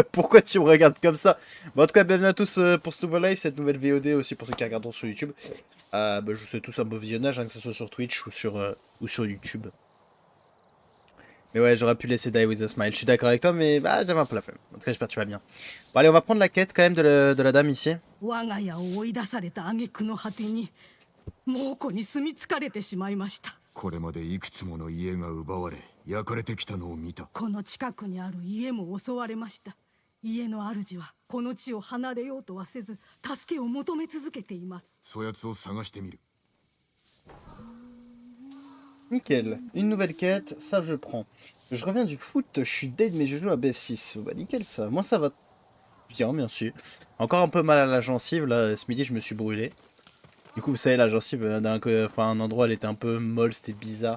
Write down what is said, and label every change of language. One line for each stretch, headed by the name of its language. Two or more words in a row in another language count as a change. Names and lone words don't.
French: Pourquoi tu me regardes comme ça? Bon, en tout cas, bienvenue à tous pour ce nouveau live, cette nouvelle VOD aussi pour ceux qui regardent sur YouTube. Bah, je vous souhaite tous un beau visionnage, hein, que ce soit sur Twitch ou sur YouTube. Mais ouais, j'aurais pu laisser Die With A Smile. Je suis d'accord avec toi, mais bah, j'avais un peu la flemme. En tout cas, j'espère que tu vas bien. Bon, allez, on va prendre la quête quand même de la dame ici.
Japanese: 我が家を追い出された挙句の果てに猛虎に住み着かれてしまいました。これまでいくつもの家が奪われ焼かれてきたのを見た。この近くにある家も襲われました。家の主はこの地を離れようとはせず助けを求め続けています。そやつを探してみる。
French: Nickel. Une nouvelle quête, ça je prends. Je reviens du foot, je suis dead mais je joue à BF6. Bah nickel ça. Moi ça va bien, merci. Encore un peu mal à la gencive, là, ce midi je me suis brûlé. Du coup, vous savez, la gencive, un endroit, elle était un peu molle, c'était bizarre.